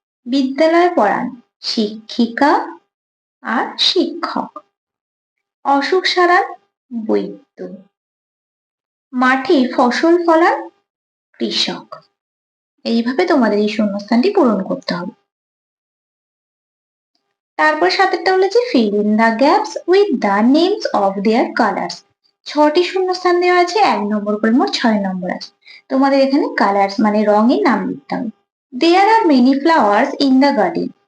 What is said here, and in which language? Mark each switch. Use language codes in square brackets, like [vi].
[bn] বিদ্যালয়ে পড়ান শিক্ষিকা আর শিক্ষক। অসুখ সারান বৈদ্য। মাঠে ফসল ফলান কৃষক। এইভাবে তোমাদের এই শূন্যস্থানটি পূরণ করতে হবে। তারপর 7টা বলেছে [en] fill in the gaps with the names of their colors. [bn] 6টি শূন্যস্থান দেওয়া আছে, 1 নম্বর করে মোট 6 নম্বর আছে। তোমাদের এখানে কালার্স মানে রঙের নাম লিখতে হবে। [en] There are many flowers in the garden.